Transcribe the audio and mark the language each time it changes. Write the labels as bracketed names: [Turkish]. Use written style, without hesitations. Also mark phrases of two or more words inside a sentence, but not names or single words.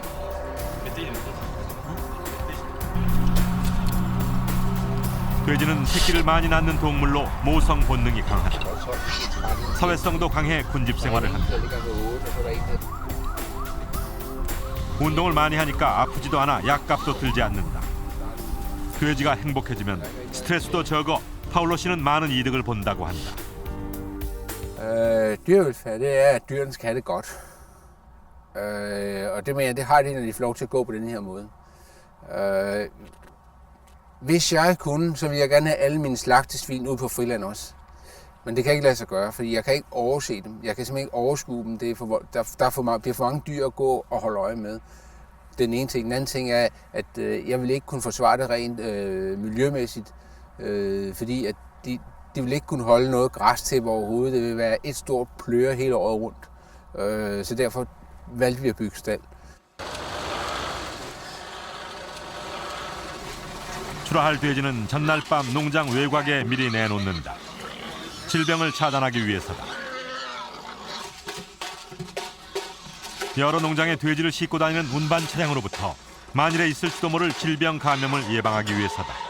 [Korean] 돼지는 새끼를 많이 낳는 동물로 모성 본능이 강하다. 사회성도 강해 군집 생활을 한다. 운동을 많이 하니까 아프지도 않아 약값도 들지 않는다. 돼지가 행복해지면 스트레스도 적어 파울로 씨는 많은 이득을 본다고 한다. [Danish] Dyrevelfærd, det er, at dyrene skal have det godt. Og det mener jeg, det har de, når de får lov til at gå på den her måde. Hvis jeg kunne, så ville jeg gerne have alle mine slagtesvin ude på friland også. Men det kan ikke lade sig gøre, fordi jeg kan ikke overse dem. Jeg kan simpelthen ikke overskue dem. Det er bliver for mange dyr at gå og holde øje med. Den ene ting. Den anden ting er, at jeg vil ikke kunne forsvare det rent miljømæssigt, fordi at de vil ikke kunne holde noget græs til overhovedet. Det vil være et stort pløre hele året rundt. Så derfor valgte vi at bygge stald. [Korean] 출하할 돼지는 전날 밤 농장 외곽에 미리 내놓는다. 질병을 차단하기 위해서다. 여러 농장의 돼지를 싣고 다니는 운반 차량으로부터 만일에 있을지도 모를 질병 감염을 예방하기 위해서다.